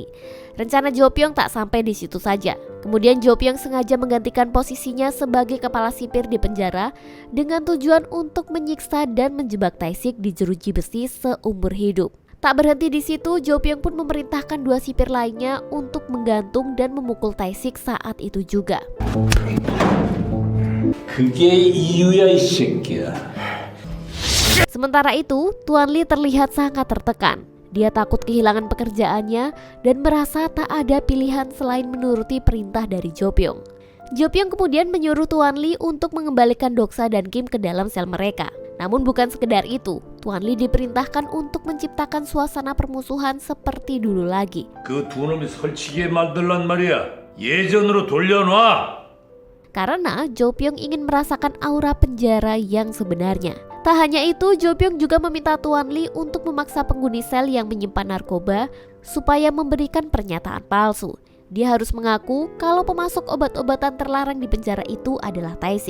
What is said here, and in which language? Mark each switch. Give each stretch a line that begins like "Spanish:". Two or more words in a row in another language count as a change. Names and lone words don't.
Indonesian: Rencana Jo Pyong tak sampai di situ saja. Kemudian Jo Pyong sengaja menggantikan posisinya sebagai kepala sipir di penjara dengan tujuan untuk menyiksa dan menjebak Tae-sik di jeruji besi seumur hidup. Tak berhenti di situ, Jo Pyong pun memerintahkan 2 sipir lainnya untuk menggantung dan memukul Tae-sik saat itu juga.
Korean: 그게 이유야 이 새끼야.
Indonesian: Sementara itu, Tuan Lee terlihat sangat tertekan. Dia takut kehilangan pekerjaannya dan merasa tak ada pilihan selain menuruti perintah dari Jo Pyong. Jo Pyong kemudian menyuruh Tuan Lee untuk mengembalikan Doksa dan Kim ke dalam sel mereka. Namun bukan sekedar itu, Tuan Lee diperintahkan untuk menciptakan suasana permusuhan seperti dulu lagi.
Korean: 그 두 놈이 설치기에 만들란 말이야. 예전으로 돌려놔.
Indonesian: Karena Jo Pyong ingin merasakan aura penjara yang sebenarnya. Tak hanya itu, Jo Pyong juga meminta Tuan Lee untuk memaksa penghuni sel yang menyimpan narkoba supaya memberikan pernyataan palsu. Dia harus mengaku kalau pemasok obat-obatan terlarang di penjara itu adalah Tae-sik.